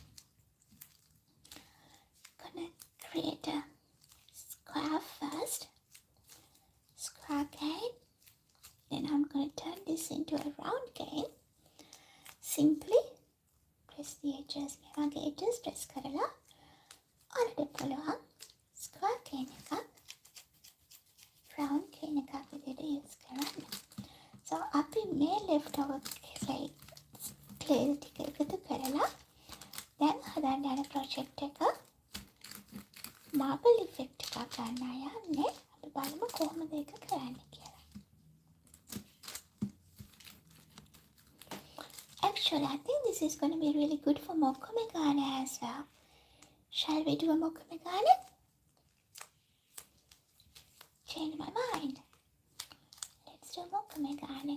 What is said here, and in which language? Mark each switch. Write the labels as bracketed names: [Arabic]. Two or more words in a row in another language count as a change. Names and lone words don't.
[English] Gonna create a square first, square cane. Then I'm gonna turn this into a round cane. Simply press the edges, memang edges press [Sinhala] කරලා ඔයාලට පුළුවන් [English] square cane [Sinhala] එකක් [English] round cane [Sinhala] එකක් විදිහට use කරන්න. So අපි මේ [English] leftover clay [Sinhala] ටික එකතු කරලා දැන් හදන්න යන project එක [English] marble effect [Sinhala] එකක් ගන්න යන්නේ. අපි බලමු කොහොමද ඒක කරන්න කියලා. [English] Actually, I think this is going to be really good for Mokume Gane as well. Shall we do a Mokume Gane? Change my mind. Let's do Mokume Gane.